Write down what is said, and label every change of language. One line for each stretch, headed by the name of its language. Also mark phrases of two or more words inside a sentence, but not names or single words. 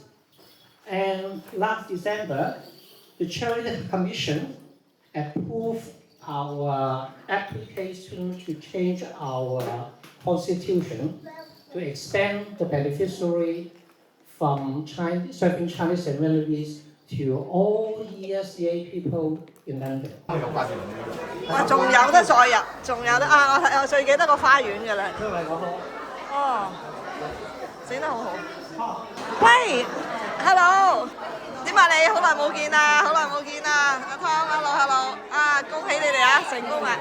English: And last December, the Charity Commission approved our application to change our constitution to expand the beneficiary from serving Chinese and Vietnamese to all ESCA people in London.
Cantonese: 哇！仲有得再入，仲有得啊！我最記得個花園㗎啦。因為我哦，整得好好。喂 ，Hello， 點啊你？好耐冇見啊！好耐冇見啊！阿湯，Hello，啊，恭喜你哋啊，成功啊！